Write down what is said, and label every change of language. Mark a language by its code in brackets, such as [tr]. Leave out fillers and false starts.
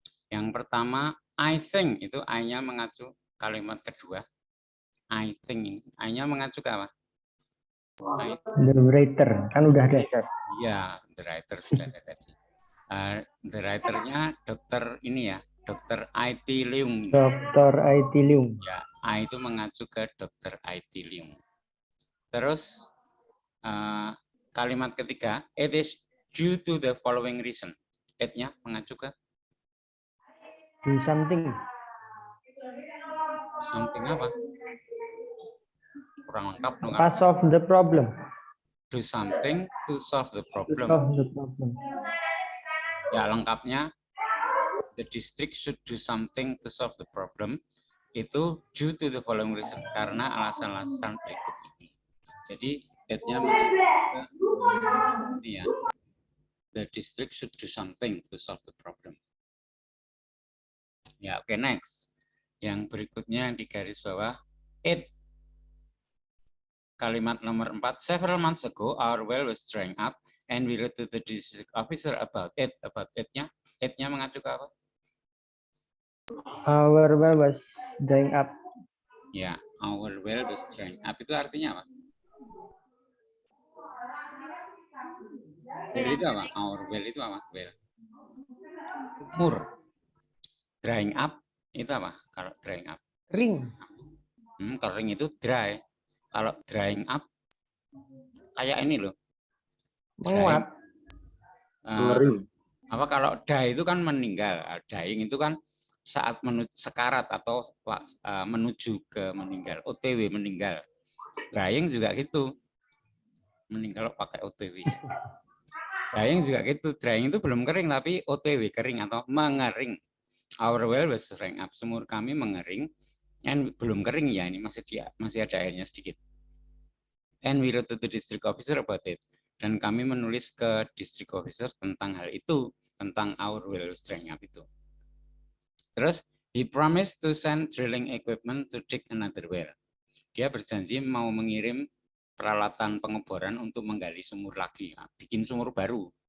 [id] Yang pertama, [en] I think, [id] itu I-nya mengacu kalimat kedua. I think ini. I-nya mengacu ke apa? [en] The writer, [id] kan udah ada, [en] Sir. [id] Iya, the writer sudah ada tadi. The writer-nya dokter ini ya, dokter IT Leung. [en] Dr. IT Leung. [id] Ya, I itu mengacu ke dokter IT Leung. [en] Terus kalimat ketiga, it is due to the following reason. [id] It-nya mengacu ke [en] Do something. something [id] apa? Kurang lengkap dong. Apa [en] solve the problem? Do something to solve the To problem. solve the problem. [id] Ya, lengkapnya [en] the district should do something to solve the problem. [id] Itu [en] due to the following reason, [id] karena alasan-alasan berikut ini. Jadi it-nya ini ya. [en] The district should do something to solve the problem. [id] Ya, oke, next. Yang berikutnya yang di garis bawah, it. Kalimat nomor 4, [en] several months ago our well was drying up and we wrote to the district officer about it. [id] About it-nya, it-nya mengacu ke apa? [en] Our well was drying up. Ya, our well was drying up [id] itu artinya apa? Well itu apa? Our well itu apa? Well. Sumur. Drying up itu apa? Kalau drying up. Ring. Kalau ring itu dry. Kalau drying up kayak ini loh. Menguap. Apa kalau die itu kan meninggal. Dying itu kan saat sekarat atau menuju ke meninggal. OTW meninggal. Drying juga gitu. Meninggal pakai OTW. Drying juga gitu. Drying itu belum kering tapi OTW kering atau mengering. [en] Our well was drying up. [id] Sumur kami mengering and belum kering ya, ini masih ada airnya sedikit. [en] And we wrote to the district officer about it. [id] Dan kami menulis ke district officer tentang hal itu, tentang [en] our well was drying up [id] itu. Terus [en] he promised to send drilling equipment to dig another well. [id] Dia berjanji mau mengirim peralatan pengeboran untuk menggali sumur lagi, bikin sumur baru.